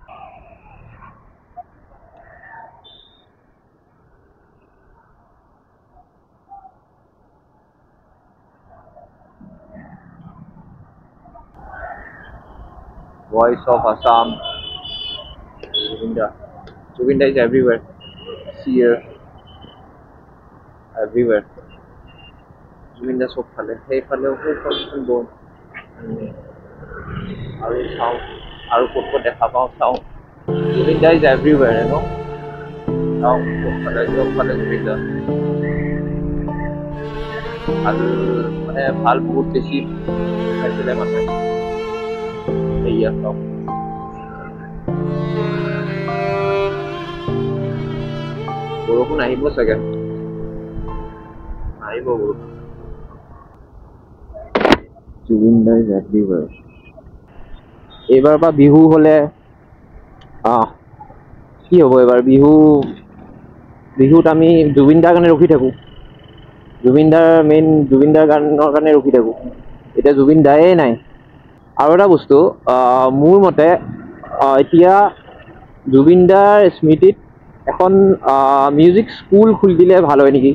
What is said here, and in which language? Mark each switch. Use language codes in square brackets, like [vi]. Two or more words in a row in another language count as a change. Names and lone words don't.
[en] Voice of Assam, Jubinda. Jubinda is everywhere. Here, everywhere. [as] জুবিনদা সব ফালে। হেই ফালে, হেই ফালে, বন. আৰু sound, আৰু কটকো দেখা পাওঁ sound. [en] Jubinda is everywhere, you know. [as] Sound sob phale Jubinda. আৰু মানে ভাল বহুত বেছি পাইছিলে মানুহে. Eya sound. বৰষুণ আহিব চাগে, আহিব বৰষুণ। [en] Jubinda is everywhere. [as] এইবাৰ পৰা বিহু হলে কি হ'ব এইবাৰ বিহুত আমি জুবিনদাৰ কাৰণে ৰখি থাকো, জুবিনদাৰ গানৰ কাৰণে ৰখি থাকো। এতিয়া জুবিনদায়ে নাই। আৰু এটা বস্তু, মোৰ মতে এতিয়া জুবিনদাৰ স্মৃতিত এখন মিউজিক স্কুল খুলি দিলে ভাল হয় নেকি।